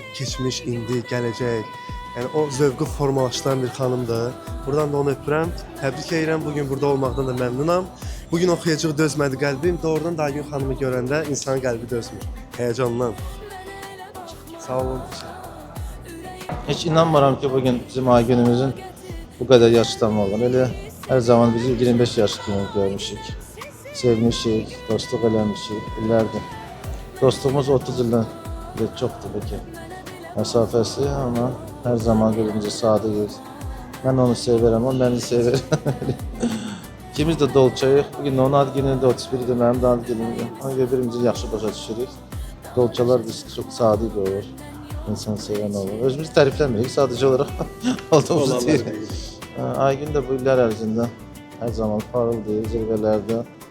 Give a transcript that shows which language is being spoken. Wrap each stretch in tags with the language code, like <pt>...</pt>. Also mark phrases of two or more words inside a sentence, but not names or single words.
<az>Keçmiş, indi, gələcək. Yəni o zövqü formalaşdıran bir xanımdır. Buradan da onu öpürəm. Təbrik edirəm. Bugün burada olmaqdan da məmnunam. Bugün oxuyacaq dözmədi qəlbim. Doğrudan da Aygün xanımı görəndə insanın qəlbi dözmür. Həyəcandan. Sağ olun. Hiç inanmıram ki bugün bizim Aygün'ümüzün</az> <tr>bu kadar</tr> <az>yaşlı olur.</az> <tr>Öyle her zaman</tr> <az>bizi 25 yaş kimi görmüşük. Sevmişik, dostluk eləmişik, illərdir. Dostluğumuz 30 ildən çoxdur</az> <tr>belki mesafesi ama her zaman birbirimize sadığız. Ben onu severim, o beni sever.</tr> <az>İkimiz de dolçayıq. Bugün onun ad günüdür, 31'dir, mənim də ad günümdür. Ona görə birbirimizi yaxşı başa düşürük.</az> <tr>Dolçalar biz çok sadiq olur.</tr> <az>İnsan seven olur. Özümüzü tərifləmirik,</az> <tr>sadece olarak</tr> <az>olduğumuzu deyir. Aygün de bu iller ərzində</az> <tr>her zaman</tr> <az>parıldayır, zirvelerde.</az>